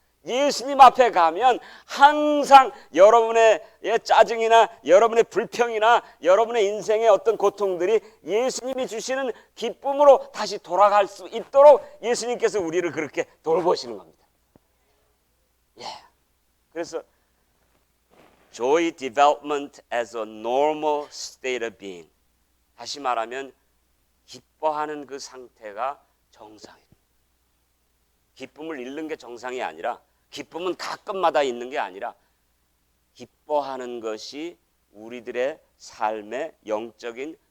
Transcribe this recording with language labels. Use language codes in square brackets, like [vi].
[ko] 예수님 앞에 가면 항상 여러분의 짜증이나 여러분의 불평이나 여러분의 인생의 어떤 고통들이 예수님이 주시는 기쁨으로 다시 돌아갈 수 있도록 예수님께서 우리를 그렇게 돌보시는 겁니다. [en] 그래서 joy development as a normal state of being. [ko] 다시 말하면 기뻐하는 그 상태가 정상이에요. 기쁨을 잃는 게 정상이 아니라 기쁨은 가끔마다 있는 게 아니라 기뻐하는 것이 우리들의 삶의 영적인